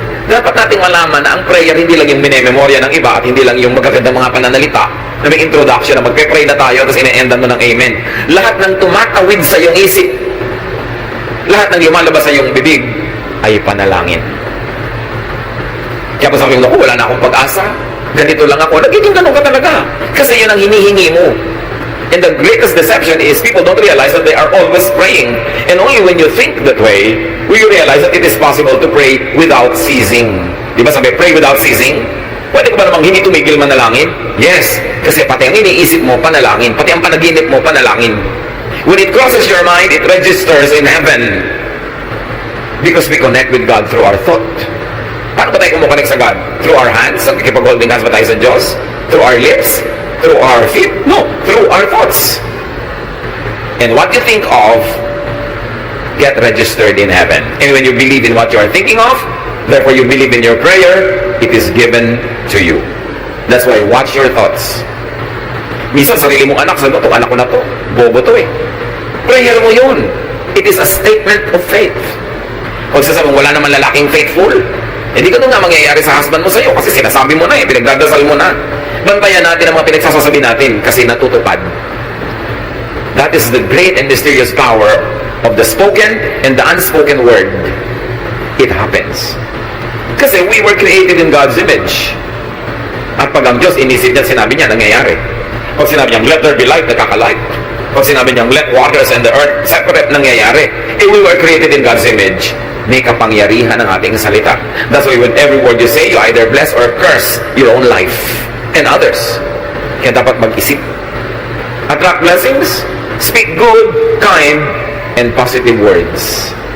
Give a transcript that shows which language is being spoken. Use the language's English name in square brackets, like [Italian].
[Filipino] Dapat nating malaman na ang prayer hindi lang yung minememorya ng iba at hindi lang yung magagandang mga pananalita na may introduction na magpe-pray na tayo tapos ine-endan mo ng amen. Lahat ng tumatawid sa iyong isip, lahat ng lumalabas sa iyong bibig ay panalangin. Kaya pa sabi mo, wala na akong pag-asa. Ganito lang ako. Nagiging ganun ka talaga. Kasi yun ang hinihingi mo. [English] And the greatest deception is people don't realize that they are always praying. And only when you think that way, will you realize that it is possible to pray without ceasing. [Filipino] Di ba sabi, [English] pray without ceasing? [Filipino] Pwede ka ba namang hindi tumigil manalangin? Yes. Kasi pati ang iniisip mo, panalangin. Pati ang panaginip mo, panalangin. [English] When it crosses your mind, it registers in heaven. Because we connect with God through our thought. [Filipino] Paano ba tayo kumukonect sa God? [English] Through our hands? [Filipino] Nakikipag-holding hands ba tayo sa Diyos? [English] Through our lips? Through our feet? No. Through our thoughts. And what you think of, get registered in heaven. And when you believe in what you are thinking of, therefore you believe in your prayer, it is given to you. That's why watch your thoughts. [Filipino] Minsan sarili mong anak, sabi mo, anak ko na to. Bobo to eh. Prayer mo yun. [English] It is a statement of faith. [Filipino] Kung sasabihin, wala naman lalaking faithful, hindi ka nga mangyayari sa husband mo sa'yo kasi sinasabi mo na eh, pinagdadasal mo na. Bantayan natin ang mga pinagsasasabi natin kasi natutupad. [English] That is the great and mysterious power of the spoken and the unspoken word. It happens. Kasi we were created in God's image. [Filipino] At pag ang Diyos inisip niya, sinabi niya, nangyayari. Pag sinabi niya, [English] let there be light, [Filipino] nagkakalight. Pag sinabi niya, [English] let waters and the earth separate, [Filipino] nangyayari. [English] We were created in God's image. [Filipino] May kapangyarihan ang ating salita. [English] That's why when every word you say, you either bless or curse your own life and others. [Filipino] Kaya dapat mag-isip. [English] Attract blessings, speak good, kind, and positive words.